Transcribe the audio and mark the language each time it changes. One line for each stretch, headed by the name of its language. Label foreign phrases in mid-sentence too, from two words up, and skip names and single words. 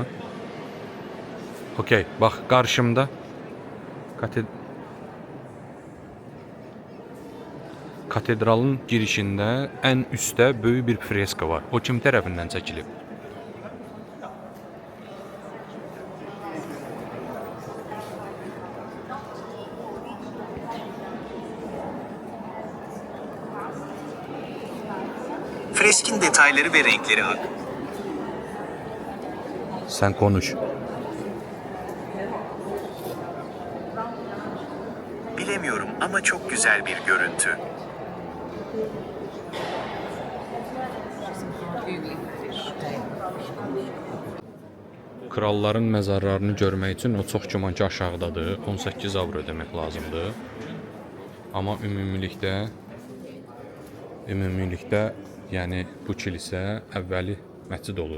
Azerbaijani: Okey, bax qarşımda katedralın girişində ən üstdə böyük bir freska var. O kim tərəfindən çəkilib?
Turkish: Freskin detayları ve renkleri hakkında. Sen konuş. bilmiyorum ama çok güzel bir görüntü.
Azerbaijani: Kralların məzarlarını görmək üçün o çox güman ki aşağıdadır. 18 avro demək lazımdır. Amma ümumilikdə, yəni bu kilisə əvvəli məscid olub.